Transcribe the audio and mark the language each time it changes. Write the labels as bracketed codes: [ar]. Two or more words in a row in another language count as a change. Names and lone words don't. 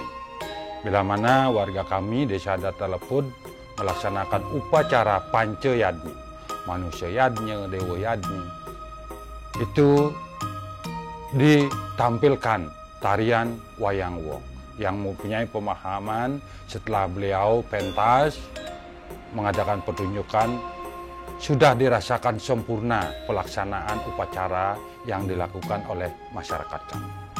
[id] Bila mana warga kami Desa Adat Lepud melaksanakan upacara Panca Yadni, manusia yadnya, dewa yadni, itu ditampilkan tarian Wayang Wong yang mempunyai pemahaman setelah beliau pentas mengadakan pertunjukan sudah dirasakan sempurna pelaksanaan upacara yang dilakukan oleh masyarakat kami.